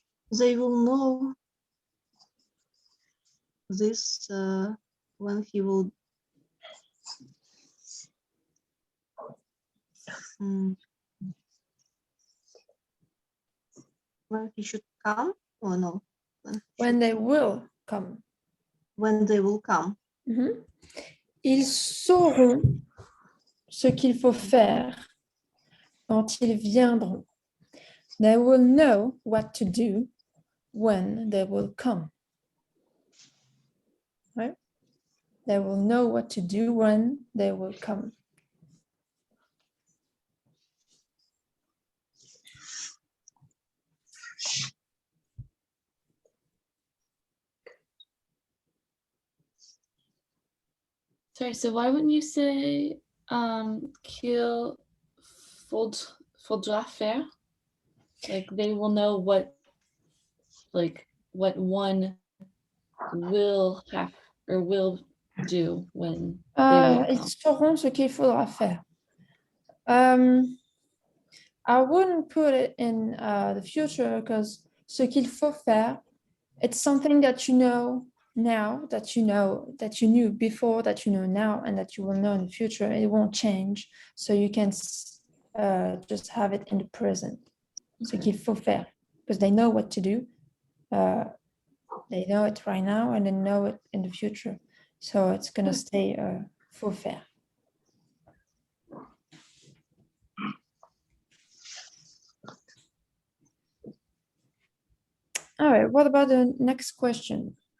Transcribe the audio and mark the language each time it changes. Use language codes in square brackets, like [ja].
[en] They will know this when he will when he should come or no? When they will come. When they will come. [fr] Ils sauront ce qu'il faut faire quand ils viendront. [en] They will know what to do when they will come. Right? They will know what to do when they will come. Sorry, so why wouldn't you say [fr] qu'il faudra faire? [en] Like they will know what one will have or will do when they will come. [fr] Ils sauront ce qu'il faudra faire. [en] I wouldn't put it in the future because [fr] ce qu'il faut faire, [en] it's something that you know now, that you knew before, that you know now, and that you will know in the future. It won't change. So you can just have it in the present. [fr] Ce qu'il faut faire, [en] because they know what to do. They know it right now and they know it in the future. So it's going to stay faut faire. All right, what about the next question?